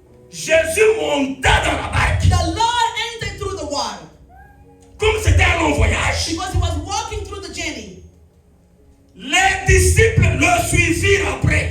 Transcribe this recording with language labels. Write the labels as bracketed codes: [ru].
[fr] Jésus monta dans la barque. [en] The Lord entered through the water. [fr] Comme c'était un long voyage, [en] because he was walking through the journey. [fr] Les disciples le suivirent après.